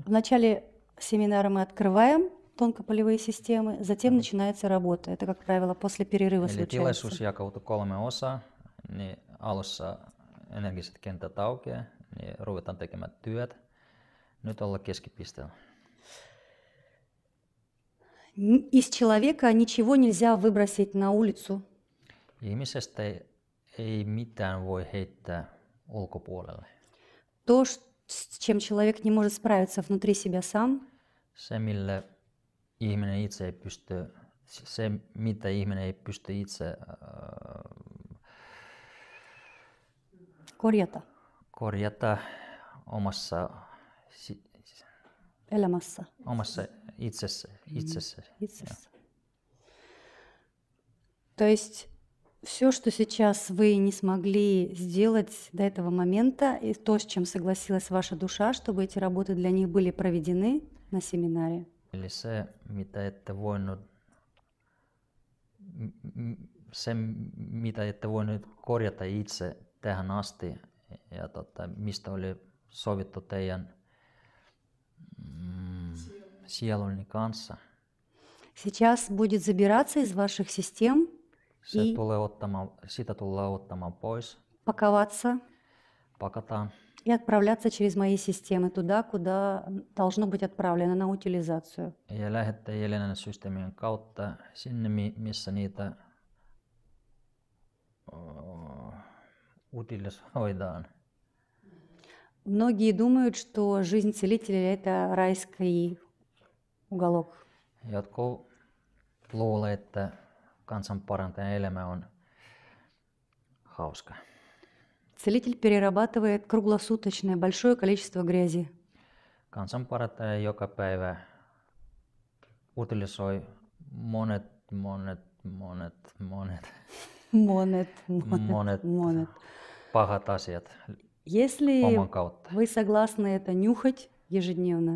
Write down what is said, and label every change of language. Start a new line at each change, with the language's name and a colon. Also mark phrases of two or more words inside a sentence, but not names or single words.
Russian: В начале семинара мы открываем тонкополевые системы, затем начинается работа. Это, как правило, после перерыва
Finnish: Eli tilaisuus
Russian: случается.
Finnish: jakautuu 3 osaa, niin alussa energiset kentät aukeaa, niin ruvetaan tekemään työt. Nyt ollaan keskipisteellä.
Russian: Из человека ничего нельзя выбросить на улицу.
Finnish: Ihmisestä ei mitään voi heittää ulkopuolelle.
Russian: То, с чем человек не может справиться внутри себя сам,
Finnish: Se, mille ihminen itse ei pysty, se mitä ihminen ei pysty itse korjata omassa elämässä. itsessä.
Russian: То есть все, что сейчас вы не смогли сделать до этого момента, и то, с чем согласилась ваша душа, чтобы эти работы для них были проведены на семинаре.
Finnish: Eli se, mitä ette voinut korjata itse tähän asti ja mistä oli sovittu teidän sieluni kanssa.
Russian: Сейчас будет забираться из ваших систем и
Finnish: sitä tullaan ottamaan pois,
Russian: паковаться
Finnish: pakataan
Russian: и отправляться через мои системы туда, куда должно быть отправлено на утилизацию.
Finnish: ja lähettää Jelenan systeemien kautta sinne, missä niitä utilisoidaan.
Russian: Многие думают, что жизнь целителя – это райский уголок.
Finnish: Jotkut luulee, että kansanparantajan elämä on hauska.
Russian: Целитель перерабатывает круглосуточное большое количество грязи.
Finnish: Kansanparantaja joka päivä utilisoi monet pahat asiat
Russian: Если
Finnish: oman kautta.
Russian: вы согласны это нюхать ежедневно,